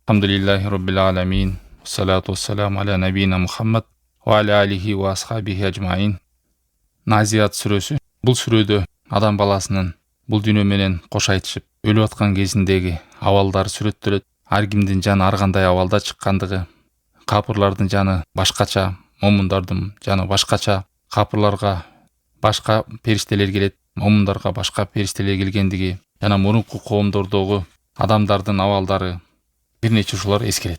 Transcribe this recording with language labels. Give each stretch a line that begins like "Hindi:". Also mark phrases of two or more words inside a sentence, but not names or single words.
Arabic: الحمد لله رب العالمين. الصلاة والسلام على نبينا محمد وعلى آله وأصحابه أجمعين.
Kyrgyz: Назиат сүрөсү. Бұл сүрөдө адам баласынын бұл дүйнө менен кош айтышып өлүп аткан кезиндеги абалдары сүрөттөлөт. Ар кимдин жаны ар кандай абалда чыккандыгы, капырлардын жаны башкача, момундардын жаны башкача, капырларга башка периштелер келет, момундарга башка периштелер келгендиги жана мурунку коомдордогу адамдардын абалдары бир нече ушулар эскерет.